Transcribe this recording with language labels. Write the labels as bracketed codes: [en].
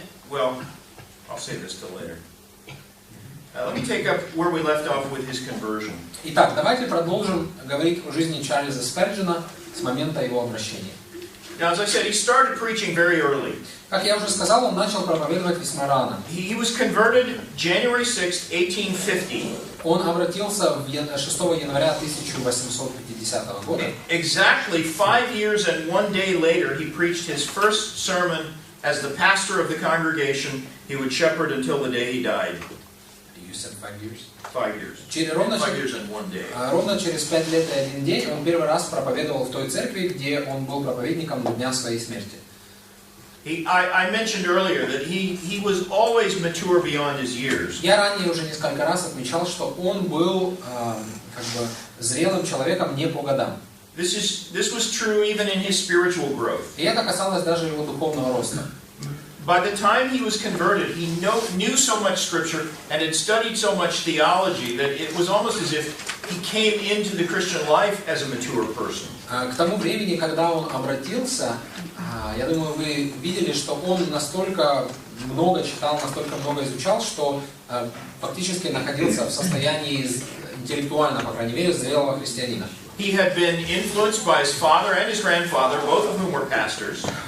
[en] Well, I'll say this till later. Let me take up where we left off with his conversion. [ru] Итак, давайте продолжим говорить о жизни Чарльза Спurgeона с момента его обращения. [en] Now, as I said, he started preaching very early. [ru] Как я уже сказал, он начал проповедовать весьма рано. [en] He was converted January 6, 1850. [ru] Он обратился 6 января 1850 года. [en] Exactly 5 years and 1 day later, he preached his first sermon as the pastor of the congregation he would shepherd until the day he died. You said 5 years? 5 years. 5 years and 1 day. [ru] Ровно через 5 лет и 1 день он первый раз проповедовал в той церкви, где он был проповедником до дня своей смерти. [en] I mentioned earlier that he was always mature beyond his years. [ru] Я ранее уже несколько раз отмечал, что он был зрелым человеком не по годам. [en] This was true even in his spiritual growth. [ru] И это касалось даже его духовного роста. [en] By the time he was converted, he knew so much scripture and had studied so much theology that it was almost as if he came into the Christian life as a mature person. [ru] К тому времени, когда он обратился, я думаю, вы видели, что он настолько много читал, настолько много изучал, что фактически находился в состоянии интеллектуально, по крайней мере, зрелого христианина. [en] He had been influenced by his father and his grandfather, both of whom were pastors.